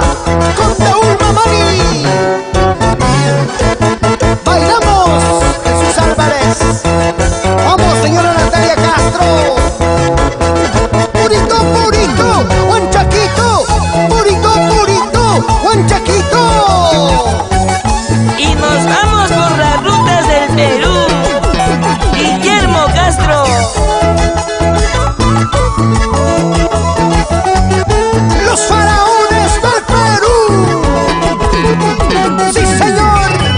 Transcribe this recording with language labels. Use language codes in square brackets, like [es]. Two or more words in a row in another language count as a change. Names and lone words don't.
[es] ¡Con Saúl Mamani! ¡Bailamos, Jesús Álvarez! ¡Vamos, señora Natalia Castro! ¡Purito, purito! ¡Guanchaquito! ¡Purito, purito! ¡Guanchaquito! Y nos vamos por las rutas del Perú. Guillermo Castro. ¡Los faraones del Perú! ¡Sí, señor!